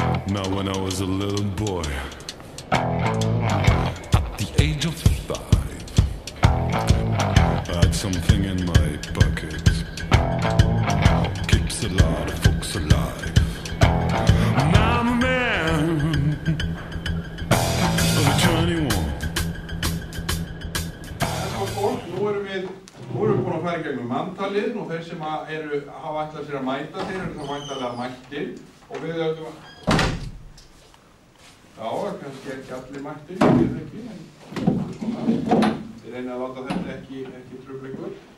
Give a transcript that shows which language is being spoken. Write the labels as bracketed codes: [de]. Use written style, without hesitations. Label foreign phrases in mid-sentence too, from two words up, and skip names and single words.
[en] Now when I was a little boy, at the age of 5, I had something in my bucket, keeps a lot of folks alive. Now I'm a man of 21. [is] Nú erum við búin að fara í gegnum manntalið og þeir sem hafa ætlað sér að mæta þeir eru þá væntanlega mættir og við höfum kannski ekki allir mættir, ég veit ekki, en svona, við reynum að láta þetta ekki trufla ykkur.